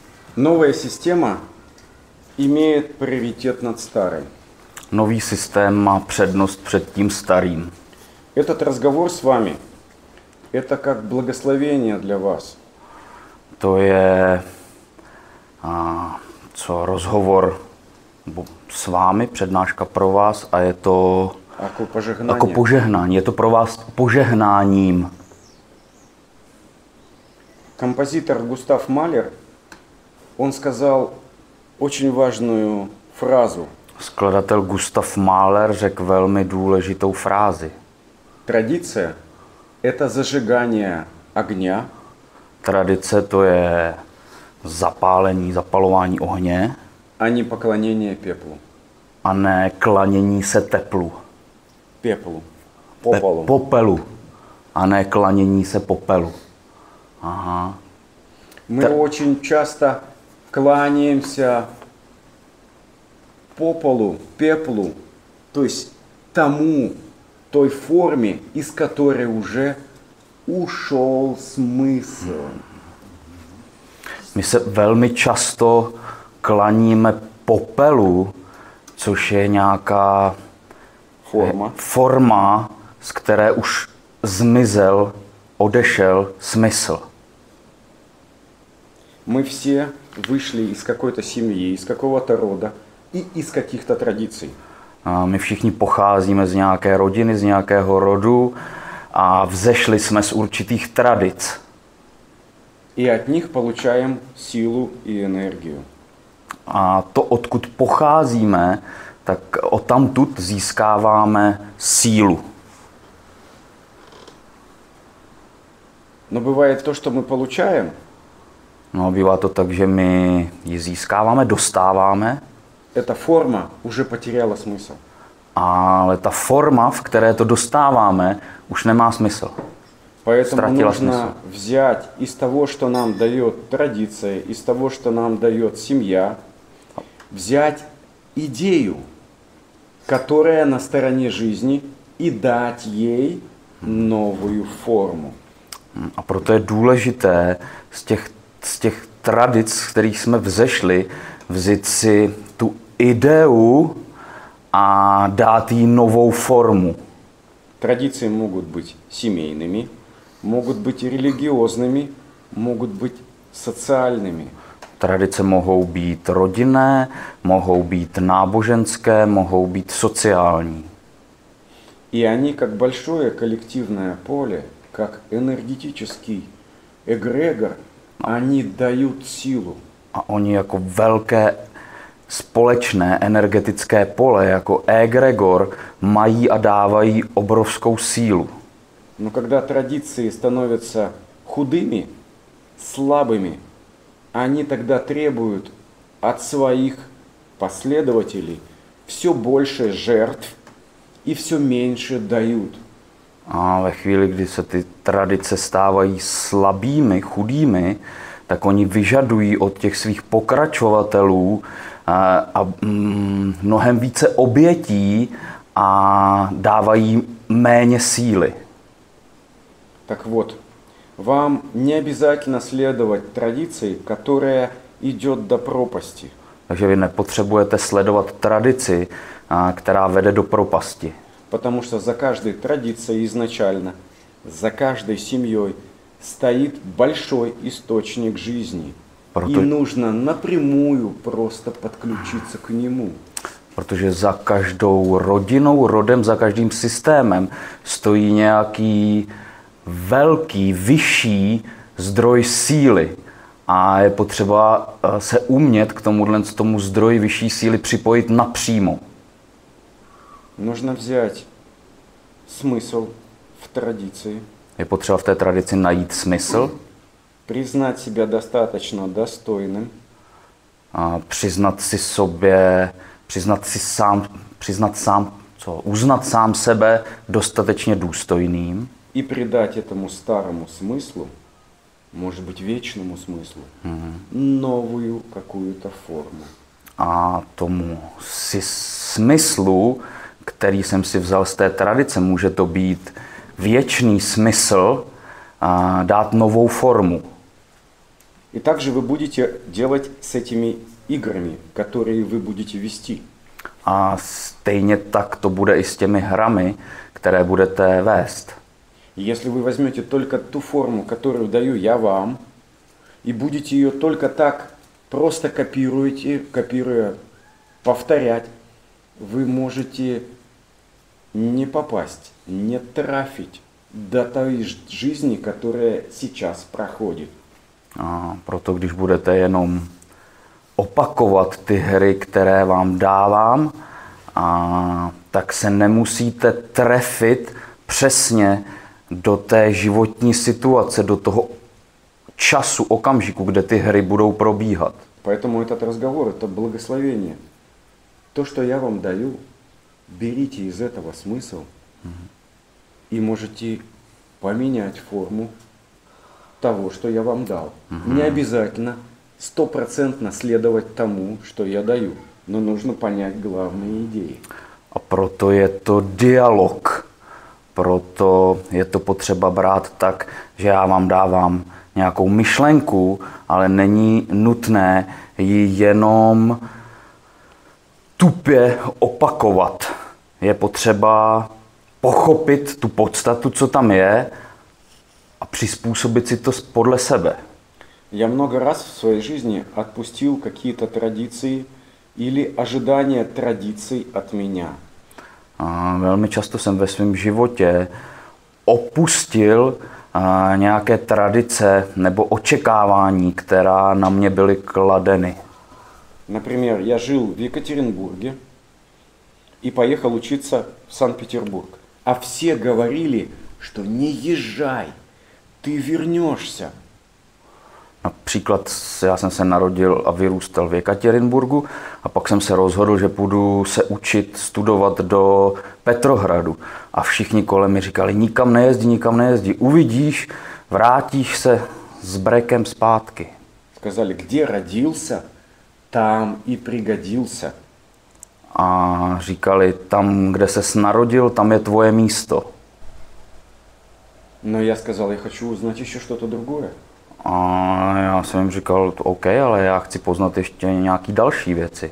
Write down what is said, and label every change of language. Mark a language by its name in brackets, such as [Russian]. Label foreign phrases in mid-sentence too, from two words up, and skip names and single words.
[Russian] Новая система имеет приоритет над старой. [Czech] Nový systém má přednost před tím starým. [Russian] Этот разговор с вами – это как благословение для вас. [Czech] To je rozhovor s vámi, přednáška pro vás a je to jako požehnání. Je to pro vás požehnáním. [Russian] Композитор Густав Малер, он сказал очень важную фразу. [Czech] Skladatel Gustav Mahler řekl velmi důležitou frázi. [Russian] Традиция – это зажигание огня. [Czech] Tradice to je zapalování ohně. [Russian] А не поклонение пеплу. [Czech] A ne klanění se teplu. [Russian] Пеплу. Попелу. [Czech] Popelu. A ne klanění se popelu. Aha. [Russian] Мы очень часто кланяемся попелу, пеплу, то есть тому, той форме, из которой уже ушел смысл. [Czech] My se velmi často klaníme popelu, což je nějaká forma, z které už zmizel, odešel smysl. [Russian] Мы все вышли из какой-то семьи, из какого-то рода и из каких-то традиций. [Czech] My všichni pocházíme z nějaké rodiny, z nějakého rodu a vzešli jsme z určitých tradic. [Russian] И от них получаем силу и энергию. [Czech] A to, odkud pocházíme, tak odtamtud získáváme sílu. [Russian] Но бывает то, что мы получаем. [Czech] No, bývá to tak, že my ji získáváme, dostáváme. [Russian] Эта форма уже потеряла смысл. [Czech] Ale ta forma, v které to dostáváme, už nemá smysl. [Russian] Поэтому нужно взять из того, что нам дает традиция, из того, что нам дает семья, взять идею, которая на стороне жизни, и дать ей новую форму. [Czech] A proto je důležité z těch tradic, z kterých jsme vzešli, vzít si tu ideu a dát jí novou formu. [Russian] Традиции могут быть семейными, могут быть религиозными, могут быть социальными. [Czech] Tradice mohou být rodinné, mohou být náboženské, mohou být sociální. [Russian] И они, как большое коллективное поле, как энергетический эгрегор, они дают силу. [Czech] A oni jako velké společné energetické pole, jako egregor, mají a dávají obrovskou sílu. [Russian] Но когда традиции становятся худыми, слабыми, они тогда требуют от своих последователей все больше жертв и все меньше дают. [Czech] A ve chvíli, kdy se ty tradice stávají slabými, chudými, tak oni vyžadují od těch svých pokračovatelů mnohem více obětí a dávají méně síly. [Russian] Так вот, вам не обязательно следовать традиции, которая идет до пропасти. [Czech] Takže vy nepotřebujete sledovat tradici, která vede do propasti. [Russian] Потому что за каждой традицией изначально, за каждой семьей стоит большой источник жизни. И нужно напрямую просто подключиться к нему. [Czech] Protože za každou rodinou, rodem, za každým systémem stojí nějaký velký, vyšší zdroj síly. A je potřeba se umět k tomu zdroji vyšší síly připojit napřímo. [Russian] Нужно взять смысл в традиции. [Czech] Je potřeba v té tradici najít smysl. [Russian] Признать себя достаточно достойным. [Czech] Uznat sám sebe dostatečně důstojným. [Russian] И придать этому старому смыслу, может быть вечному смыслу, новую какую-то форму. [Czech] A tomu smyslu, který jsem si vzal z té tradice, může to být věčný smysl, dát novou formu. [Russian] И также вы будете делать с этими играми, которые вы будете вести. [Czech] A stejně tak to bude i s těmi hrami, které budete vést. [Russian] Если вы возьмете только ту форму, которую даю я вам, и будете ее только так просто копируя, повторять, вы можете не попасть, не трафить до той жизни, которая сейчас проходит. [Czech] A proto když budete jenom opakovat ty hry, které vám dávám, tak se nemusíte trefit přesně do té životní situace, do toho času, okamžiku, kde ty hry budou probíhat. [Russian] Поэтому этот разговор – это благословение. То, что я вам даю, берите из этого смысл и можете поменять форму того, что я вам дал. Не обязательно 100% следовать тому, что я даю, но нужно понять главные идеи. [Czech] A proto je to dialog. Proto je to potřeba brát tak, že já vám dávám nějakou myšlenku, ale není nutné ji jenom tupě opakovat. Je potřeba pochopit tu podstatu, co tam je, a přizpůsobit si to podle sebe. [Russian] Я много раз в своей жизни отпустил какие-то традиции или ожидания традиций от меня. [Czech] A velmi často jsem ve svém životě opustil nějaké tradice nebo očekávání, která na mě byly kladeny. [Russian] Например, я жил в Екатеринбурге и поехал учиться в Санкт-Петербург. А все говорили, что не езжай, ты вернешься. [Czech] Například já jsem se narodil a vyrůstal v Jekaterinburgu a pak jsem se rozhodl, že půjdu se učit, studovat do Petrohradu. A všichni kolem mi říkali, nikam nejezdí, uvidíš, vrátíš se s brekem zpátky. [Russian] Сказали, где родился, там и пригодился. [Czech] A říkali, tam, kde ses narodil, tam je tvoje místo. Но я сказал, я хочу узнать еще что-то другое. A já jsem jim říkal, OK, ale já chci poznat ještě nějaký další věci.